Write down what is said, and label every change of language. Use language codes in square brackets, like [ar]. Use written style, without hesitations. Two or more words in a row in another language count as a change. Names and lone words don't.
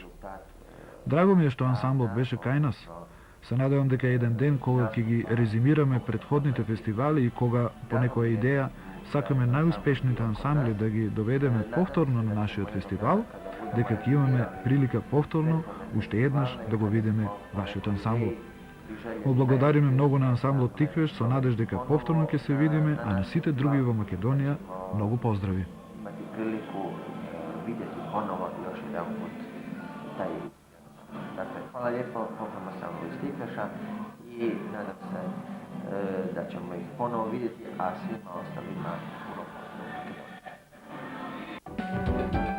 [mk] Драго ми е што ансамблот беше кај нас. Се надевам дека еден ден кога ќе ги резимираме претходните фестивали и кога по некоја идеја сакаме најуспешните ансамбли да ги доведеме повторно на нашиот фестивал, дека ќе имаме прилика повторно уште еднаш да го видиме вашиот ансамбл. Му благодариме многу на ансамблот Тиквеш со надеж дека повторно ќе се видиме, а на сите други во Македонија многу поздрави. [hr] imati priliku vidjeti ponovo još jedan put taj. Dakle, hvala lijepo, poklonimo samo iz Tikveša i nadam se da ćemo ih ponovo vidjeti, a svima ostalima puno pozdrav.